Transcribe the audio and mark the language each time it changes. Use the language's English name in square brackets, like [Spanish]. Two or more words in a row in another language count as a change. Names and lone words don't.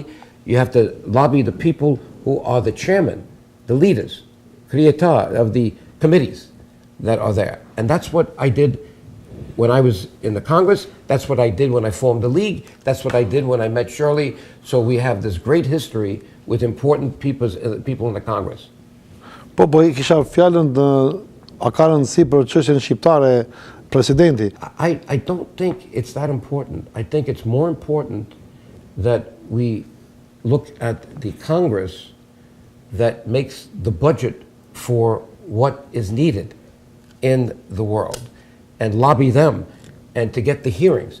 [English] You have to lobby the people who are the chairman, the leaders, creators of the committees that are there. And that's what I did when I was in the Congress. That's what I did when I formed the League. That's what I did when I met Shirley. So we have this great history with important people in the Congress. [Albanian] Po i kisha fjalën a ka rëndësi për çështjen shqiptare presidenti? [English] I don't think it's that important. I think it's more important that we look at the Congress that makes the budget for what is needed in the world and lobby them and to get the hearings.